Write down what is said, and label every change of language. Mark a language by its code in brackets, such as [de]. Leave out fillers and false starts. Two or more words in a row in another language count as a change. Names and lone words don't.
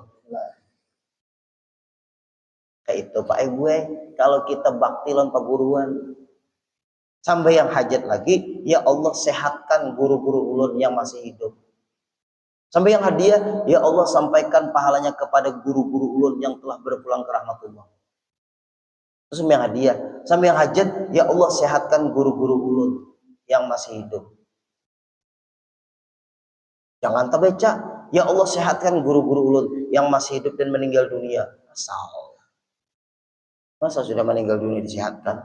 [bjn] Nah, kayak itu Pak Ibu kalau kita bakti lawan perguruan. Sampai yang hajat lagi, [ar] يا الله [bjn] sehatkan guru-guru ulun yang masih hidup. Sampai yang hadiah, [ar] يا الله [bjn] sampaikan pahalanya kepada guru-guru ulun yang telah berpulang ke rahmatullah. Terus yang hadiah, sampai yang hajat, [ar] يا الله [bjn] sehatkan guru-guru ulun yang masih hidup. Jangan terbaca, [ar] يا الله [bjn] sehatkan guru-guru ulun yang masih hidup dan meninggal dunia. [id] Masa sudah meninggal dunia disehatkan?